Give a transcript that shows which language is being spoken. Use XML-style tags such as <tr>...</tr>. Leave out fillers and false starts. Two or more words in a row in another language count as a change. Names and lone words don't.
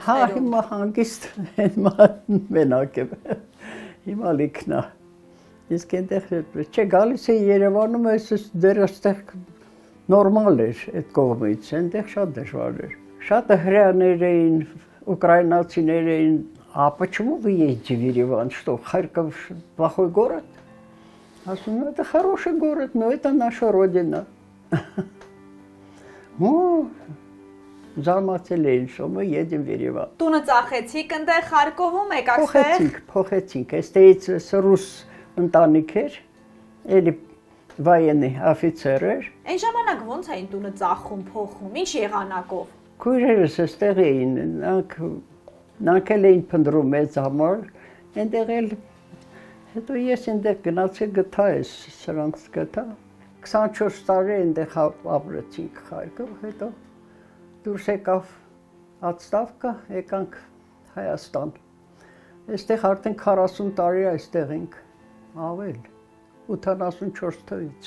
<hy>Հա, հիմա հանգիստ մենակ եմ։ Հիմա լիքնա։ Իսկ այնտեղ չէ, գալիս էի Երևանում, այս դեռ այստեղ նորմալ էր այդ кողմից, այնտեղ շատ դժվար էր։ Շատ հрьяաներ էին, ուկրաինացիներ էին,</hy> <ru>а почему вы едете в Ереван? Что, Харьков плохой город?</ru> <hy>Ասում եմ,</hy> <ru>это хороший город, но это наша родина։</ru> <hy>Զարմացել էին,</hy> <ru>что мы едем в Երևան։</ru> <hy>Տունը ծախեցիք, այնտեղ Խարկովում եք այստեղ։ Փոխեցինք, այստեղից ռուս ընտանիք էր, էլի</hy> <ru>военный офицер</ru> <hy>էր։ Այն ժամանակ ոնց էին տունը ծախում, փոխում, ինչ եղանակով։ Քույրերս այստեղ էին, նրանք էլ էին փնտրում մեծ համար, այնտեղ էլ հետո ես այնտեղ գնացի գտա ես, սրանց գտա։ 24 տարի այնտեղ ապրեցինք Խարկով, հետո դուրս եկավ отставка, եկանք Հայաստան։ Այստեղ արդեն 40 տարի այստեղ ենք, ավել, 84 թվից։</hy>